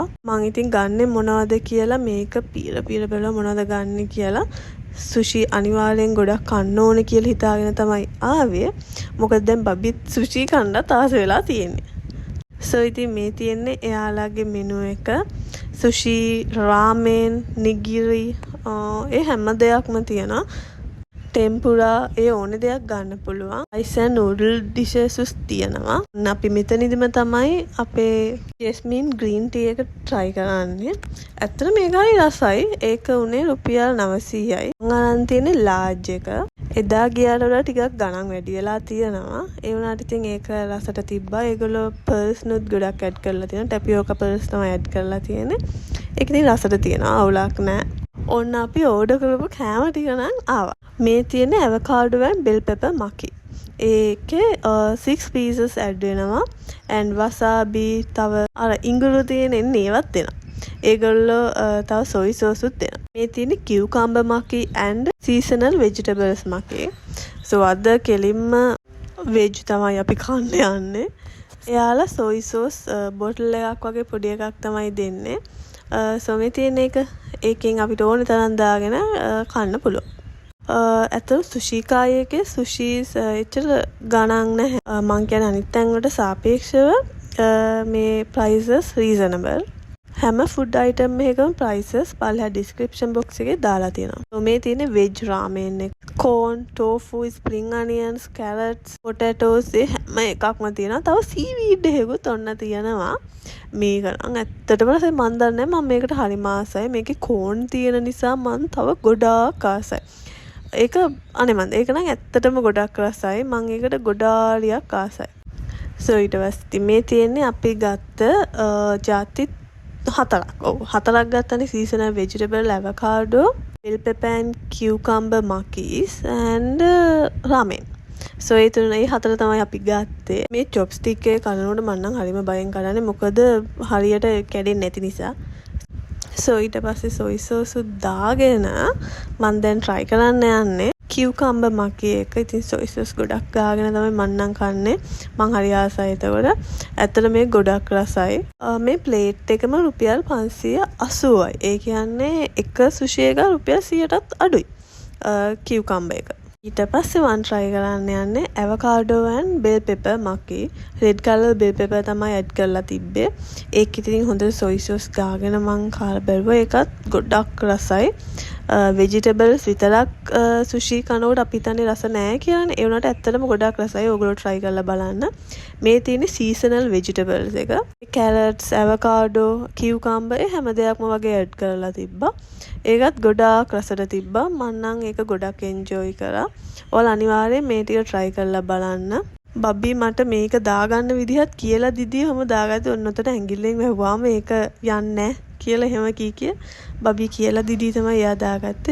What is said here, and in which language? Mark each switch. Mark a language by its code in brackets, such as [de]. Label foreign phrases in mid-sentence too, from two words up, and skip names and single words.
[si] මං ඉතින් ගන්නෙ මොනවද කියලා මේක පීර බලලා මොනවද ගන්නෙ කියලා සුෂි අනිවාර්යෙන් ගොඩක් කන්න ඕනේ කියලා හිතාගෙන තමයි ආවේ. මොකද දැන් බබිත් සුෂි කන්නත් ආස වෙලා තියෙන්නේ. So ඉතින් මේ තියෙන්නේ එයාලගේ මෙනු එක. සුෂි, රාමෙන්, නිගිරි ඒ හැම දෙයක්ම තියෙනවා. ටෙම්පුරා ඒ ඕන දෙයක් ගන්න පුළුවන්. [en] rice and noodle dishes [si] තියෙනවා. අපි මෙතනදිම තමයි අපේ [en] Jasmine green tea [si] එක try කරන්නේ. ඇත්තට මේක හරි රසයි. ඒක උනේ රුපියල් 900යි. මම අරන් තියෙන්නේ large එක. එදා ගියාට වඩා ටිකක් ගණන් වැඩි වෙලා තියෙනවා. ඒ වුණාට ඉතින් ඒක රසට තිබ්බා. ඒගොල්ලෝ pearls නුත් ගොඩක් add කරලා තියෙනවා. [en] tapioca pearls [si] තමයි add කරලා තියෙන්නේ. ඒක ඉතින් රසට තියෙනවා. අවුලක් නැහැ. ඔන්න අපි ඕඩර් කරපු කෑම ටික නම් ආවා. මේ තියෙන [en] avocado and bell pepper maki. [si] ඒකේ 6 pieces add වෙනවා and wasabi තව අර ඉඟුරු තියෙන ඒවත් දෙනවා. ඒගොල්ලෝ තව [en] soy sauce [si] උත් දෙනවා. මේ තියෙන [en] cucumber maki and seasonal vegetables maki. [si] So අද කෙලින්ම veg තමයි අපි කන්න යන්නේ. එයාලා [en] soy sauce bottle [si] එකක් වගේ පොඩි එකක් තමයි දෙන්නේ. So මේ තියෙන එක ඒකෙන් අපිට ඕන තරම් දාගෙන කන්න පුළුවන්. ඇත්තට සුෂි කායයේ සුෂිස් එච්චර ගණන් නැහැ. මං කියන්නේ අනිත් තැන් වලට සාපේක්ෂව මේ [en] prices reasonable. [si] හැම [en] food item [si] එකකම prices පල්ලා [en] description box [si] එකේ දාලා තියෙනවා. So මේ තියෙන්නේ [en] veg ramen [si] එක. [en] corn, tofu, spring onions, carrots, potatoes [si] ඒ හැම එකක්ම තියෙනවා. තව seaweed එකකුත් ඔන්න තියෙනවා. මේක නම් ඇත්තටම මන් දන්නේ මම මේකට හරිම ආසයි. මේකේ corn තියෙන නිසා මන් තව ගොඩාක් ආසයි. ඒක අනේ මන් ඒක නම් ඇත්තටම ගොඩක් රසයි. මම ඒකට ගොඩාලියක් ආසයි. So ඊට පස්සේ මේ තියෙන්නේ අපි ගත්ත ජාති හතරක්. හතරක් ගත්තනේ [en] seasonal vegetable, avocado, bell pepper and cucumber makis and ramen. [si] So ඒ හතර තමයි අපි ගත්තේ. මේ chopstick එක කනනකොට මම නම් හරිම බයෙන් කඩන්නේ. මොකද හරියට කැඩෙන්නේ නැති නිසා. So ඊට පස්සේ [en] soy sauce [si] දාගෙන මම දැන් try කරන්න යන්නේ. කියුකම්බර් මකී එක. ඉතින් සොයි සෝස් ගොඩක් ගාගෙන තමයි මම නම් කන්නේ. මං හරි ආසයි ඒතකොට. ඇත්තට මේ ගොඩක් රසයි. මේ ප්ලේට් එකම රුපියල් 580යි. ඒ කියන්නේ එක සුෂි එක රුපියල් 100ටත් අඩුයි. කියුකම්බර් එක. ඊට පස්සේ මම try කරන්න යන්නේ [en] avocado and bell pepper maki. red color bell pepper [si] තමයි add කරලා තිබ්බේ. ඒක ඉතින් හොඳ [en] soy sauce [si] ගාගෙන මං කාලා බැලුවා. ඒකත් ගොඩක් රසයි. vegetables විතරක් sushi කනකොට අපි හිතන්නේ රස නැහැ කියලානේ. ඒ වුණාට ඇත්තටම ගොඩක් රසයි. ඕගොල්ලෝ try කරලා බලන්න. මේ තියෙන්නේ [en] seasonal vegetables [si] එක. [en] carrots, avocado, cucumber [si] හැම දෙයක්ම වගේ add කරලා තිබ්බා. ඒකත් ගොඩාක් රසට තිබ්බා. මම නම් ඒක ගොඩක් enjoy කරා. ඔයාලා අනිවාර්යෙන් මේ ටික try කරලා බලන්න. බබ්බි මට මේක දාගන්න විදිහත් කියලා දිදී හැම දාගත්තේ ඔන්න ඔතන ඇඟිල්ලෙන් වැහුවාම මේක යන්නේ කියලා එහෙම කිය බබි කියලා දිදී තමයි එයා දාගත්තේ.